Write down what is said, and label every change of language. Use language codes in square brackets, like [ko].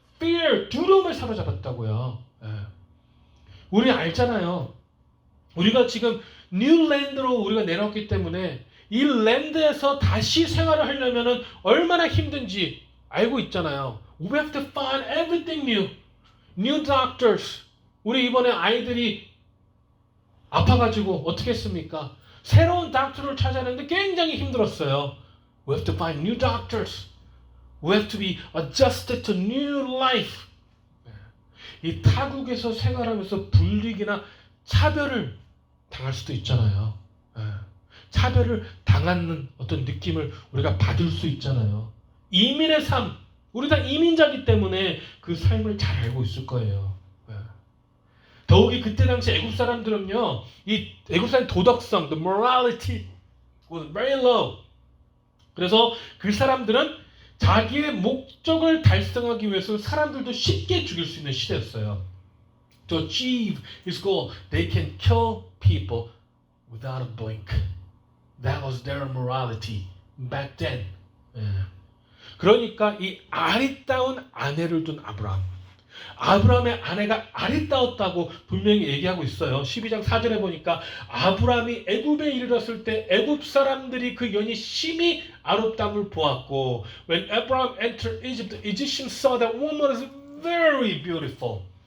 [ko] Fear, 두려움에 사로잡았다고요. 우리 알잖아요. 우리가 지금 New Land로 우리가 내려왔기 때문에 이 랜드에서 다시 생활을 하려면 얼마나 힘든지 알고 있잖아요. [en] We have to find everything new. New doctors. [ko] 우리 이번에 아이들이 아파가지고 어떻게 했습니까? 새로운 닥터를 찾아내는데 굉장히 힘들었어요. [en] We have to find new doctors. We have to be adjusted to new life. [ko] 이 타국에서 생활하면서 불이익이나 차별을 당할 수도 있잖아요. 차별을 당하는 어떤 느낌을 우리가 받을 수 있잖아요. 이민의 삶, 우리 다 이민자이기 때문에 그 삶을 잘 알고 있을 거예요. 더욱이 그때 당시 애굽 사람들은요, 이 애굽 사람의 도덕성, [en] the morality was very low. [ko] 그래서 그 사람들은 자기의 목적을 달성하기 위해서 사람들도 쉽게 죽일 수 있는 시대였어요. [en] To achieve his goal, they can kill people without a blink. That was their morality back then. [ko] 그러니까 이 아리따운 아내를 둔 아브라함. 아브라함의 아내가 아리따웠다고 분명히 얘기하고 있어요. 12장 4절에 보니까 아브라함이 애굽에 이르렀을 때 애굽 사람들이 그 연이 심히 아름다움을 보았고 [en] When Abraham entered Egypt, the Egyptians saw that woman was very beautiful.